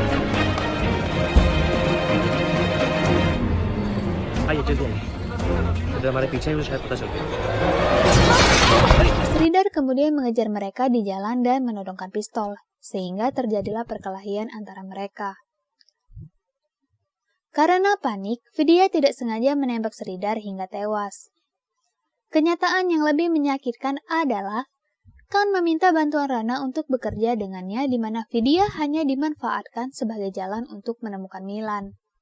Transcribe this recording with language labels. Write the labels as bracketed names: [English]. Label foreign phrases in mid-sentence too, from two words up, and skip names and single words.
[Hindi] आइए जल्दी आइए। अगर हमारे पीछे है तो शायद पता चल गया। [Indonesian] Sridhar kemudian mengejar mereka di jalan dan menodongkan pistol, sehingga terjadilah perkelahian antara mereka. Karena panik, Vidya tidak sengaja menembak Sridhar hingga tewas. Kenyataan yang lebih menyakitkan adalah Khan meminta bantuan Rana untuk bekerja dengannya, di mana Vidya hanya dimanfaatkan sebagai jalan untuk menemukan Milan.